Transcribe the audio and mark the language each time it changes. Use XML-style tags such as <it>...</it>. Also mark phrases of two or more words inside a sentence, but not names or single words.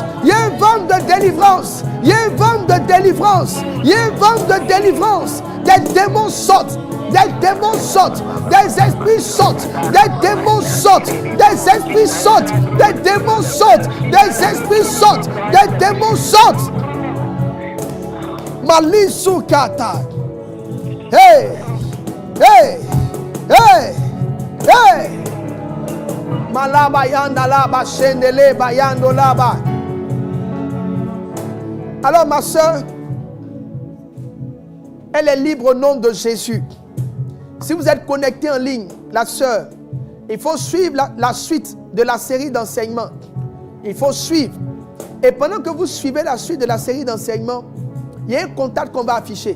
<fr>Il y a un vent de délivrance. Il y a un vent de délivrance. Il y a un vent de délivrance. Des démons sortent. Des démons sortent. Des esprits sortent. Des démons sortent. Des esprits sortent. Des démons sortent. Des esprits sortent. Des démons sortent. Malisukata. Hey! Hey! Hey! Hey! Malaba yanda laba shendele bayando laba. Alors ma soeur, elle est libre au nom de Jésus. Si vous êtes connecté en ligne, la soeur, il faut suivre la suite de la série d'enseignements. Il faut suivre. Et pendant que vous suivez la suite de la série d'enseignements, il y a un contact qu'on va afficher.</fr>